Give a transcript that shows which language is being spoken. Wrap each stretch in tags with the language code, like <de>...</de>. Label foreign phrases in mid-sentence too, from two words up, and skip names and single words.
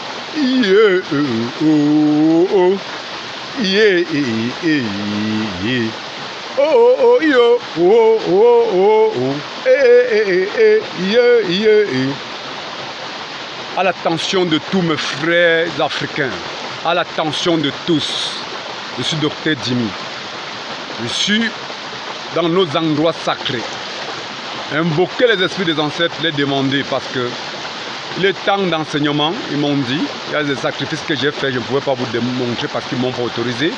<fr>Yeah, oh, oh, yeah, yeah. Oh, oh, yo, oh, oh, oh, oh, yeah, yeah. À l'attention de tous mes frères africains, à l'attention de tous, je suis Docteur Dimi. Je suis dans nos endroits sacrés. Invoquer les esprits des ancêtres, les demander parce que le temps d'enseignement, ils m'ont dit, il y a des sacrifices que j'ai faits, je ne pouvais pas vous démontrer parce qu'ils ne m'ont pas autorisé.</fr>